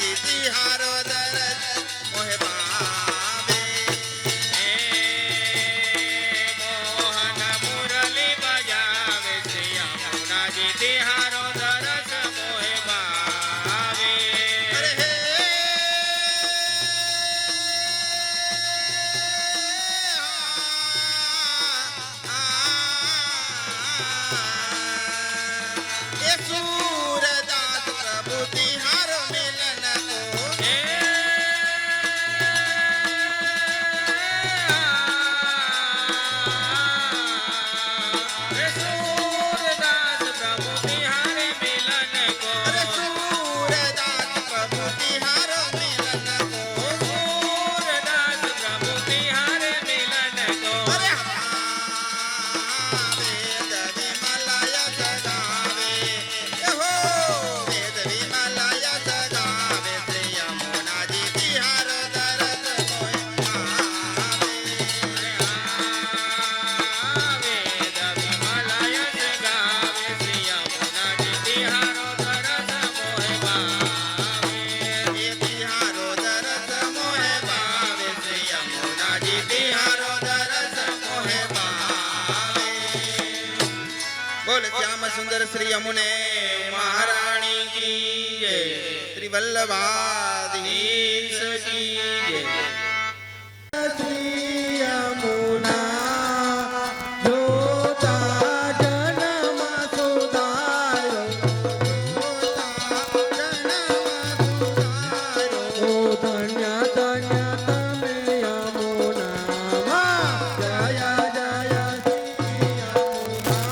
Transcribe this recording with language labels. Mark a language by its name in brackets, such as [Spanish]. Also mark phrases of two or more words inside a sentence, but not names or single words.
[Braj] तिहारो दरस मोहे पावे मोहन मुरली बजावे श्री यमुनाजी तिहारो दरस मोहे भावे अरे हे ये सूरदास प्रभु तिहारो मिलन को सूरदास प्रभु तिहारे मिलन को अरे सूरदास प्रभु तिहारो मिलन को सूरदास प्रभु तिहारे मिलन को अरे वेद विमलय सदावे हो वेद विमलय सदावे श्री यमुनाजी तिहारो दरस मोहे पावे वेद विमलय जगावे श्री यमुनाजी तिहारो दरस मोहे भावे ये तिहारो दरस मोहे पावे श्री यमुनाजी तिहारो दरस मोहे पावे [Hindi] बोल श्याम सुंदर श्री यमुने महारानी की जय श्री वल्लभाधीश की जय [Braj] श्री यमुना जोता जन्म सुधारो जोता जन्म सुधारो धन्य धन्य तमे यमुना जय जय श्री यमुना